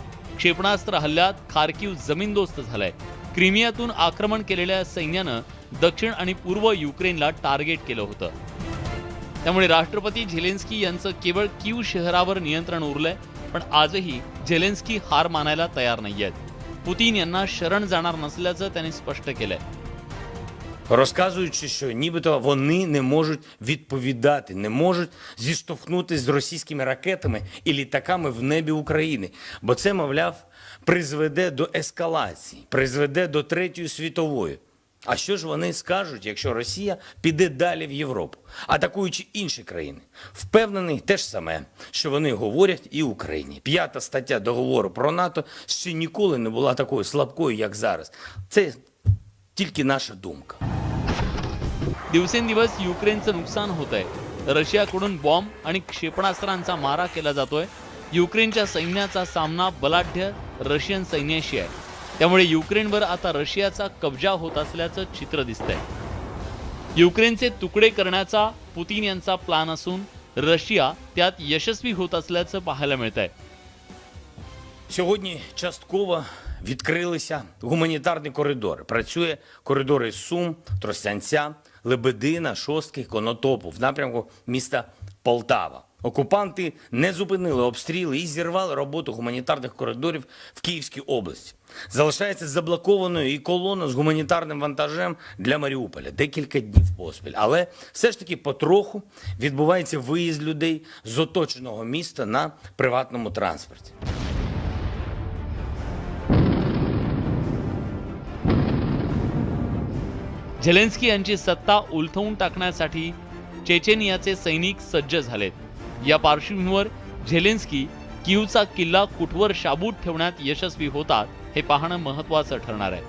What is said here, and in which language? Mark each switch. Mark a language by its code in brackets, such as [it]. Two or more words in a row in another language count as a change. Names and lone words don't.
[mr] क्षेपणास्त्र हल्ल्यात खार्किव जमीनदोस्त झालंय. क्रिमियातून आक्रमण केलेल्या सैन्यानं दक्षिण आणि पूर्व युक्रेनला टार्गेट केलं होतं. त्यामुळे राष्ट्रपती झेलेन्स्की यांचं केवळ कीव शहरावर नियंत्रण उरलंय. पण आजही झेलेन्स्की हार मानायला तयार नाहीयेत. पुतीन यांना शरण जाणार नसल्याचं त्यांनी स्पष्ट केलंय. [uk] Розказуючи, що нібито вони не можуть відповідати, не можуть зіштовхнутися з російськими ракетами і літаками в небі України. Бо це, мовляв, призведе до ескалації, призведе до Третьої світової. А що ж вони скажуть, якщо Росія піде далі в Європу, атакуючи інші країни? Впевнений те ж саме, що вони говорять і Україні. 5 стаття договору про НАТО ще ніколи не була такою слабкою, як зараз. Це тільки наша думка. [mr] दिवसेंदिवस युक्रेनचं नुकसान होत आहे. रशियाकडून बॉम्ब आणि क्षेपणास्त्रांचा मारा केला जातोय. युक्रेनच्या सैन्याचा सामना बलाढ्य रशियन सैन्याशी आहे. त्यामुळे युक्रेनवर आता रशियाचा कब्जा होत असल्याचं चित्र दिसतंय. युक्रेनचे तुकडे करण्याचा पुतीन यांचा प्लान असून रशिया त्यात यशस्वी होत असल्याचं पाहायला मिळतंय. [uk] Сьогодні частково відкрилися гуманітарні коридори. Працює коридор із Сум, Тростянця, Лебедина, Шостки, Конотопу в напрямку міста Полтава. Окупанти не зупинили обстріли і зірвали роботу гуманітарних коридорів в Київській області. Залишається заблокованою і колона з гуманітарним вантажем для Маріуполя декілька днів поспіль. Але все ж таки потроху відбувається виїзд людей з оточеного міста на приватному транспорті. [mr] झेलेन्स्की यांची सत्ता उलथवून टाकण्यासाठी चेचेनियाचे सैनिक सज्ज झालेत. या पार्श्वभूमीवर झेलेन्स्की कीवचा किल्ला कुठवर शाबूत ठेवण्यात यशस्वी होतात हे पाहणं महत्त्वाचं ठरणार आहे.